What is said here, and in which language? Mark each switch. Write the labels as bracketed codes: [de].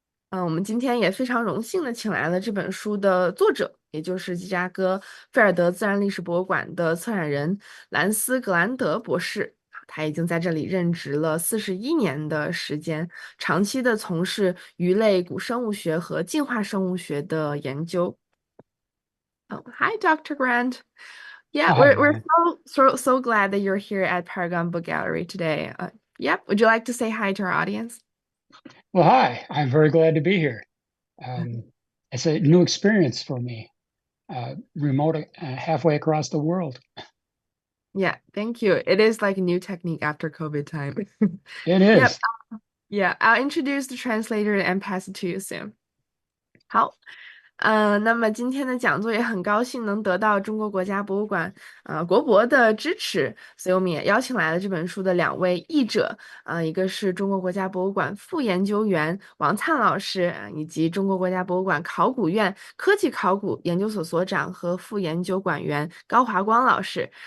[zh] 我们今天也非常荣幸的请来了这本书的作者，也就是芝加哥菲尔德自然历史博物馆的策展人兰斯·格兰德博士。他已经在这里任职了41年的时间，长期的从事鱼类古生物学和进化生物学的研究。 [en] Hi, Dr. Grande. Yeah, we're so glad that you're here at Paragon Book Gallery today. Yep, would you like to say hi to our audience? Well, hi, I'm very glad to be here. It's a new experience for me, remote halfway across the world. Yeah, thank you. It is like a new technique after COVID time. It is. Yep. Yeah, I'll introduce the translator and pass it to you soon. [zh] 好，那么今天的讲座也很高兴能得到中国国家博物馆国博的支持，所以我们也邀请来了这本书的2位译者，一个是中国国家博物馆副研究员王灿老师，以及中国国家博物馆考古院科技考古研究所所长和副研究馆员高华光老师。